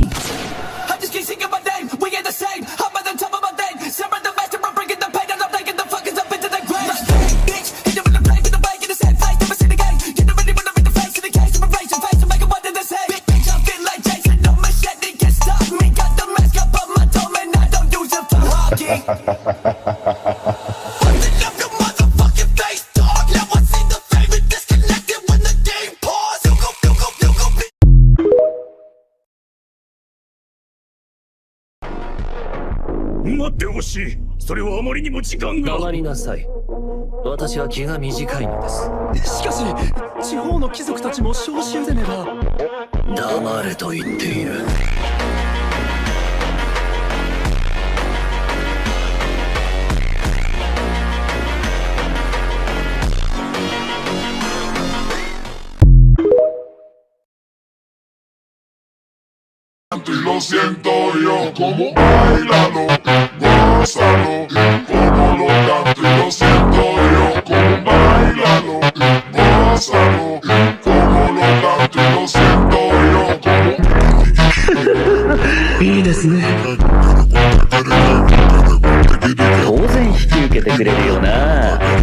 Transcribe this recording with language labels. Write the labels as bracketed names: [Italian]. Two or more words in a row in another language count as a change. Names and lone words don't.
[English] I just keep singing my name, we ain't the same. I'm at the top of my name, separate the master, I'm bringing the pain, and I'm taking the fuckers up into the grave. Bitch, hit them with the blade, with the bike in the same face, never seen again. Get them ready when I'm in the face, in the case of a face, to make it one in the same. Bitch, I'm feeling like Jason, no machete can stop me. Got the mask up on my dome, and I don't use it for hockey. [Japanese] Yoshi, それはあまりにも時間が。黙りなさい。私は気が短いのです。しかし、地方の貴族たちも召集でねば。黙れと言っている。 [Spanish] Y lo siento yo, como bailalo, gózalo, como lo canto y lo siento yo, como bailalo, gózalo, como lo canto y lo siento yo, como [Japanese] いいですね。当然引き受けてくれるよな。